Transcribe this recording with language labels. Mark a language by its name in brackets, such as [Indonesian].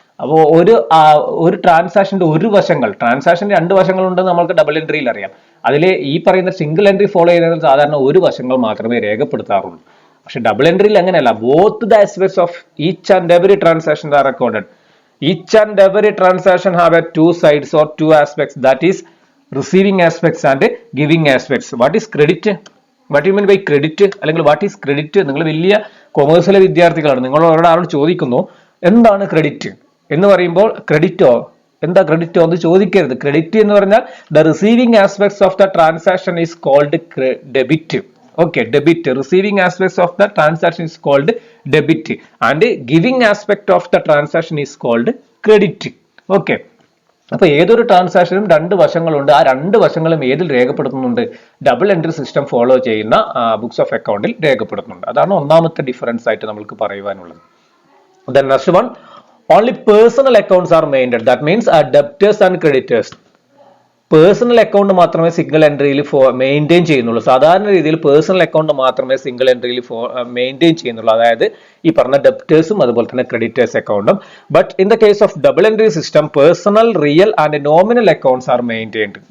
[Malayalam] അപ്പോൾ ഒരു ട്രാൻസാക്ഷന്റെ ട്രാൻസാക്ഷന്റെ 2 വശങ്ങളുണ്ടെന്ന് നമുക്ക് ഡബിൾ എൻട്രിയിൽ അറിയാം. അതിൽ ഈ പറയുന്ന സിംഗിൾ എൻട്രി ഫോളോ ചെയ്യുന്നത് സാധാരണ ഒരു വശങ്ങൾ മാത്രമേ രേഖപ്പെടുത്താറുള്ളൂ. പക്ഷെ ഡബിൾ എൻട്രിയിൽ അങ്ങനെയല്ല. [English] Both the aspects of each and every transaction are recorded. Each and every transaction have 2 sides or 2 aspects, that is receiving aspects and giving aspects. What is credit? What do you mean by credit? അല്ലെങ്കിൽ what is credit? [Malayalam] നിങ്ങൾ വലിയ കൊമേഴ്സിലെ വിദ്യാർത്ഥികളാണ്. നിങ്ങൾ ഒരാളോട് ചോദിക്കുന്നു എന്താണ് credit എന്ന് പറയുമ്പോൾ ക്രെഡിറ്റോ എന്താ ക്രെഡിറ്റോ എന്ന് ചോദിക്കരുത്. [English] credit [Malayalam] എന്ന് പറഞ്ഞാൽ [English] The receiving aspects of the transaction is called debit. Okay, debit. Receiving aspects of the transaction is called debit and giving aspect of the transaction is called credit. Okay. [Malayalam] അപ്പോൾ ഏതൊരു ട്രാൻസാക്ഷനും 2 വശങ്ങളുണ്ട്. ആ 2 വശങ്ങളും ഏതിൽ രേഖപ്പെടുത്തുന്നുണ്ട്? ഡബിൾ എൻട്രി സിസ്റ്റം ഫോളോ ചെയ്യുന്ന books of അക്കൗണ്ടിൽ രേഖപ്പെടുത്തുന്നുണ്ട്. അതാണ് ഒന്നാമത്തെ ഡിഫറൻസ് ആയിട്ട് നമുക്ക് പറയുവാനുള്ളത്. [English] Then next one, only personal accounts are maintained. That means debtors and creditors. [Malayalam] Personal account മാത്രമേ സിംഗിൾ എൻട്രിയിൽ മെയിൻറ്റെയിൻ ചെയ്യുന്നുള്ളൂ. സാധാരണ രീതിയിൽ പേഴ്സണൽ അക്കൗണ്ട് മാത്രമേ സിംഗിൾ എൻട്രിയിൽ മെയിൻറ്റെയിൻ ചെയ്യുന്നുള്ളൂ, അതായത് ഈ പറഞ്ഞ ഡെപ്റ്റേഴ്സും അതുപോലെ തന്നെ ക്രെഡിറ്റേഴ്സ് അക്കൗണ്ടും. [English] But in the case of double entry system, personal, real and nominal accounts are maintained.